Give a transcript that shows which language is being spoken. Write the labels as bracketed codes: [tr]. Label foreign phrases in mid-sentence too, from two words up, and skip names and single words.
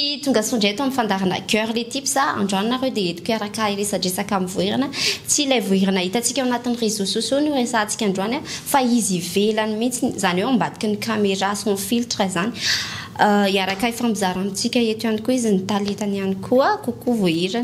[mg] tonga sondray eto amin'ny fandarana [fr] cœur le type [mg] sa androanareo dia etiko araka iresadresaka amin'ny voirana tsy ilay voirana hitantsika ao anatin'ny [fr] réseaux sociaux [mg] no resantsika androany fa izy ivelany mihitsy zany hoe ambadiky ny caméra [fr] son filtre [mg] zany iaraka ifamizara amintsika eto ihany koa izy ny talentany ihany koa kokoa voirana